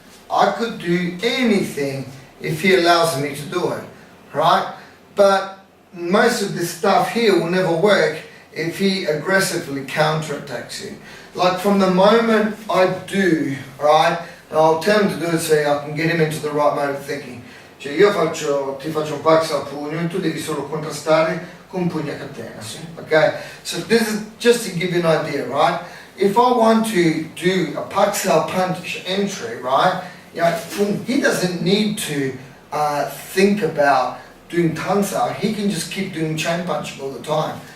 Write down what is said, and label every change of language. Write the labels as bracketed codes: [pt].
[en] I could do anything if he allows me to do it, right? But most of this stuff here will never work if he aggressively counterattacks you. Like from the moment I do, right, and I'll tell him to do it so I can get him into the right mode of thinking. [it] Cioè io ti faccio un paksa a pugno, tu devi solo contrastare con pugno a catena, sì? [en] Okay? So this is just to give you an idea, right? If I want to do a paksa punch entry, right, you know, he doesn't need to think about doing tansa, he can just keep doing chain punching all the time.